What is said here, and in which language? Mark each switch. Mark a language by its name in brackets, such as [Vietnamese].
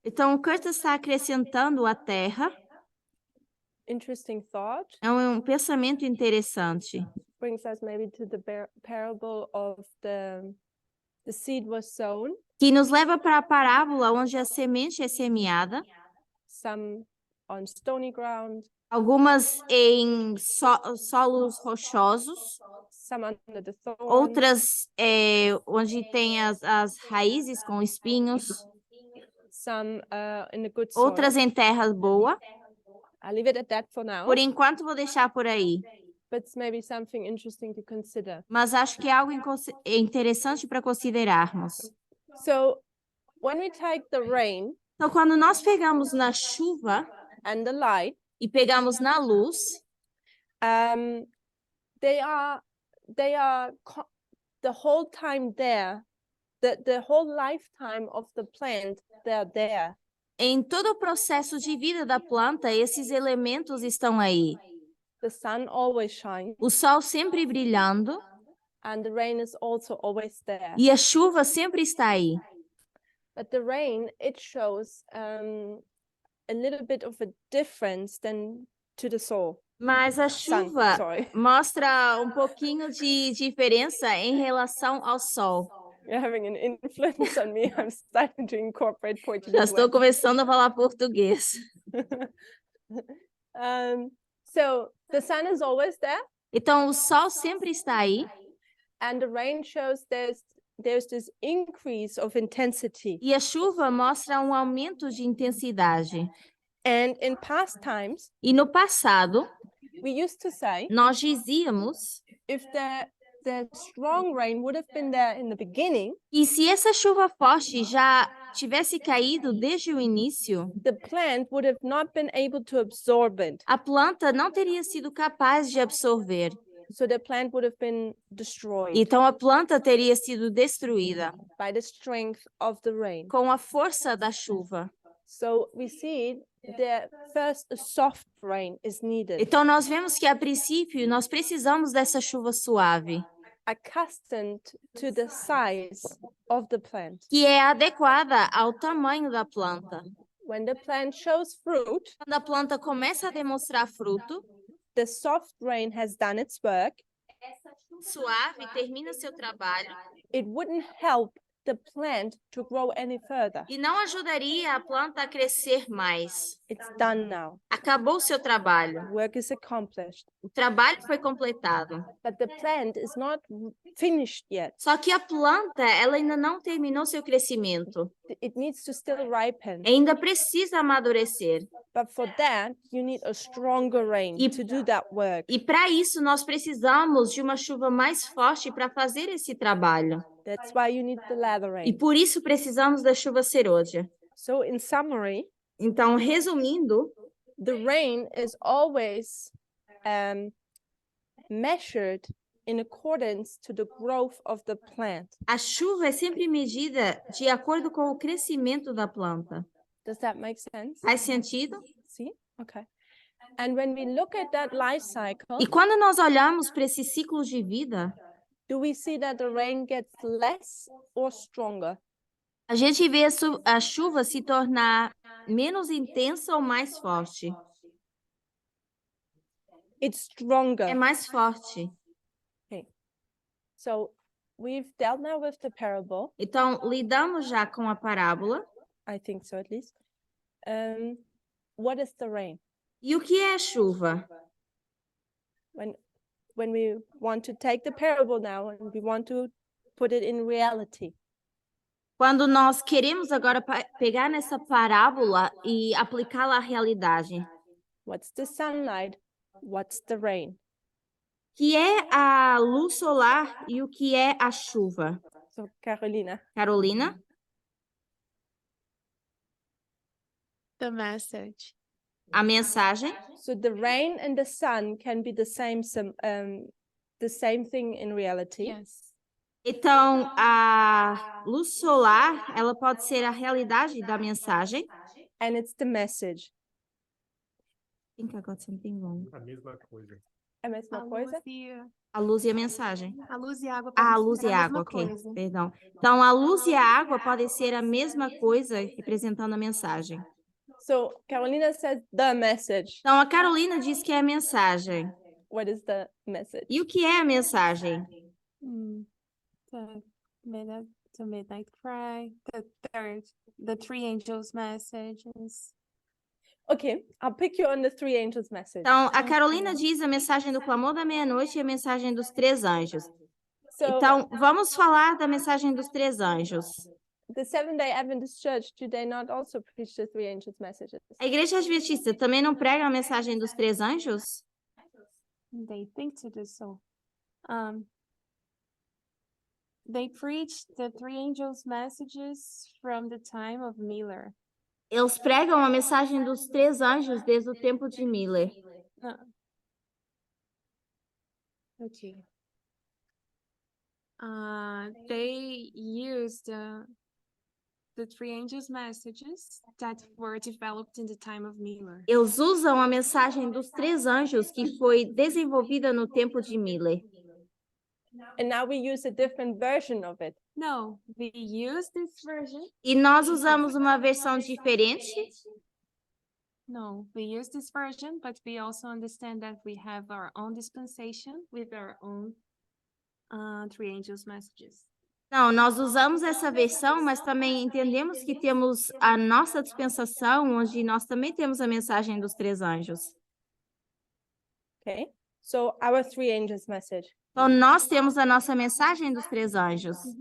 [Portuguese] Então, o Curtis está acrescentando a terra. [English] Interesting thought. [Portuguese] É um pensamento interessante. [English] Brings us maybe to the parable of the seed was sown, [Portuguese] Que nos leva para a parábola onde a semente é semeada, [English] some on stony ground, [Portuguese] algumas em solos rochosos, [English] some under the thorns, [Portuguese] outras onde tem as raízes com espinhos, [English] some in the good soil. [Portuguese] outras em terra boa. [English] I'll leave it at that for now. [Portuguese] Por enquanto, vou deixar por aí. [English] But it's maybe something interesting to consider. [Portuguese] Mas acho que é algo interessante para considerarmos. [English] So when we take the rain [Portuguese] Então, quando nós pegamos na chuva [English] and the light, [Portuguese] e pegamos na luz, [English] they are the whole time there, the whole lifetime of the plant, they're there. [Portuguese] em todo o processo de vida da planta, esses elementos estão aí. [English] The sun always shines [Portuguese] O sol sempre brilhando [English] and the rain is also always there. [Portuguese] e a chuva sempre está aí. [English] But the rain, it shows a little bit of a difference than to the soul. [Portuguese] Mas a [English] Sun, [Portuguese] chuva [English] sorry. [Portuguese] mostra um pouquinho de diferença em relação ao sol. [English] You're having an influence on me. I'm starting to incorporate [Portuguese] Já [English] Portuguese [Portuguese] estou [English] words. [Portuguese] começando a falar português. [English] So the sun is always there, [Portuguese] Então, o sol sempre está aí [English] and the rain shows there's this increase of intensity. [Portuguese] e a chuva mostra um aumento de intensidade. [English] And in past times, [Portuguese] E no passado, [English] we used to say [Portuguese] nós dizíamos [English] if the strong rain would have been there in the beginning, [Portuguese] que se essa chuva forte já tivesse caído desde o início, [English] the plant would have not been able to absorb it. [Portuguese] a planta não teria sido capaz de absorver. [English] So the plant would have been destroyed [Portuguese] Então, a planta teria sido destruída [English] by the strength of the rain. [Portuguese] com a força da chuva. [English] So we see that first a soft rain is needed, [Portuguese] Então, nós vemos que, a princípio, nós precisamos dessa chuva suave, [English] accustomed to the size of the plant. [Portuguese] que é adequada ao tamanho da planta. [English] When the plant shows fruit, [Portuguese] Quando a planta começa a demonstrar fruto, [English] the soft rain has done its work, [Portuguese] suave termina seu trabalho [English] it wouldn't help the plant to grow any further. [Portuguese] e não ajudaria a planta a crescer mais. [English] It's done now. [Portuguese] Acabou seu trabalho. [English] Work is accomplished. [Portuguese] O trabalho foi completado. [English] But the plant is not finished yet. [Portuguese] Só que a planta, ela ainda não terminou seu crescimento. [English] It needs to still ripen. [Portuguese] Ainda precisa amadurecer. [English] But for that, you need a stronger rain [Portuguese] E- [English] to do that work. [Portuguese] E para isso nós precisamos de uma chuva mais forte para fazer esse trabalho. [English] That's why you need the lather [Portuguese] E [English] rain. [Portuguese] por isso precisamos da chuva serôdia. [English] So in summary, [Portuguese] Então, resumindo, [English] the rain is always measured in accordance to the growth of the plant. [Portuguese] a chuva é sempre medida de acordo com o crescimento da planta. [English] Does that make sense? [Portuguese] Faz sentido? [English] See? Okay. And when we look at that life cycle, [Portuguese] E quando nós olhamos para esse ciclo de vida, [English] do we see that the rain gets less or stronger? [Portuguese] a gente vê a chuva se tornar menos intensa ou mais forte. [English] It's stronger. [Portuguese] É mais forte. [English] So we've dealt now with the parable. [Portuguese] Então, lidamos já com a parábola. [English] I think so, at least. What is the rain? [Portuguese] E o que é a chuva? [English] When we want to take the parable now and we want to put it in reality, [Portuguese] Quando nós queremos agora pegar nessa parábola e aplicá-la à realidade, [English] what's the sunlight? What's the rain? [Portuguese] que é a luz solar e o que é a chuva? [English] So, Carolina, [Portuguese] Carolina? [English] The message. [Portuguese] A mensagem? [English] so the rain and the sun can be the same thing in reality. Yes. [Portuguese] Então, a luz solar, ela pode ser a realidade da mensagem. [English] And it's the message. I think I got something wrong. [Portuguese] A mesma coisa. É a mesma coisa? A luz e a mensagem. A luz e a água Ah, a podem luz ser e a a mesma água, ok. coisa. Perdão. Então, a luz e a água podem ser a mesma coisa, representando a mensagem. [English] So Carolina says the message. [Portuguese] Então, a Carolina diz que é a mensagem. [English] What is the message? [Portuguese] E o que é a mensagem? [English] The midnight cry, the three angels' messages. Okay, I'll pick you on the three angels message. [Portuguese] Então, a Carolina diz a mensagem do clamor da meia-noite e a mensagem dos três anjos. [English] So [Portuguese] Então, vamos falar da mensagem dos três anjos. [English] the Seventh-day Adventist Church, do they not also preach the three angels messages? [Portuguese] A Igreja Adventista também não prega a mensagem dos três anjos? [English] They think to do so. They preach the three angels' messages from the time of Miller. [Portuguese] Eles pregam a mensagem dos três anjos desde o tempo de Miller. [English] Okay. They used the three angels' messages that were developed in the time of Miller. [Portuguese] Eles usam a mensagem dos três anjos que foi desenvolvida no tempo de Miller. [English] And now we use a different version of it. No, we use this version. [Portuguese] E nós usamos uma versão diferente. [English] No, we use this version, but we also understand that we have our own dispensation with our own three angels' messages. [Portuguese] Não, nós usamos essa versão, mas também entendemos que temos a nossa dispensação, onde nós também temos a mensagem dos três anjos. [English] Okay, so our three angels message. [Portuguese] Então, nós temos a nossa mensagem dos três anjos.